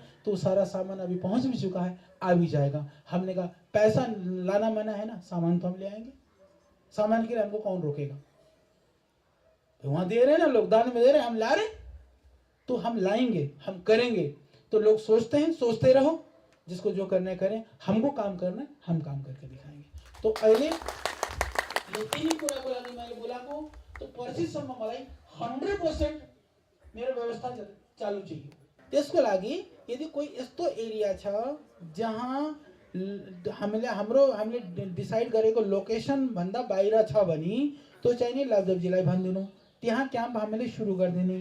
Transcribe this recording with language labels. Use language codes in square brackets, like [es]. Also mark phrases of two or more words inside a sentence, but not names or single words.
[hi] तो सारा सामान अभी पहुंच भी चुका है, आ भी जाएगा। हमने कहा पैसा लाना मना है ना, सामान तो हम ले आएंगे, सामान के लिए हमको कौन रोकेगा? तो वहां दे रहे हैं ना लोग, दान में दे रहे हैं, हम ला रहे, तो हम लाएंगे, हम करेंगे। तो लोग सोचते हैं, सोचते रहो, जिसको जो करना है करें, हमको काम करना है, हम काम करके दिखाएंगे। [ne] तो अहिले यति कुराको लागि मैले बोलाको। तो पर्सिसम्म मलाई 100% मेरो व्यवस्था [hi] चालू चाहिए। [ne] त्यसको लागि यदि कोही यस्तो एरिया छ जहाँ हामीले डिसाइड गरेको लोकेसन भन्दा बाहिर छ भने त्यो चाहिँ नि लवदेवजीलाई भनिदिनु, त्यहाँ क्याम्प हामीले सुरु गरिदिने।